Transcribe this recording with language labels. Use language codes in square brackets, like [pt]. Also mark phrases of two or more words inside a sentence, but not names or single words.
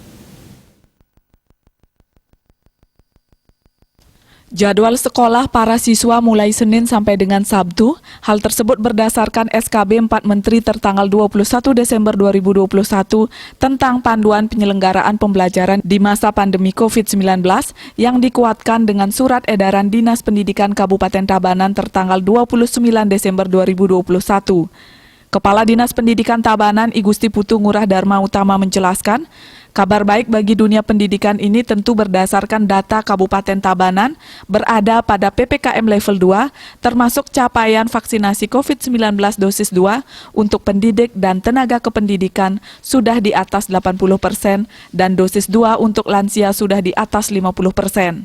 [id] Jadwal sekolah para siswa mulai Senin sampai dengan Sabtu. Hal tersebut berdasarkan SKB 4 Menteri tertanggal 21 Desember 2021 tentang panduan penyelenggaraan pembelajaran di masa pandemi COVID-19 yang dikuatkan dengan surat edaran Dinas Pendidikan Kabupaten Tabanan tertanggal 29 Desember 2021. Kepala Dinas Pendidikan Tabanan I Gusti Putu Ngurah Dharma Utama menjelaskan, kabar baik bagi dunia pendidikan ini tentu berdasarkan data Kabupaten Tabanan berada pada PPKM level 2, termasuk capaian vaksinasi COVID-19 dosis 2 untuk pendidik dan tenaga kependidikan sudah di atas 80% dan dosis 2 untuk lansia sudah di atas 50%.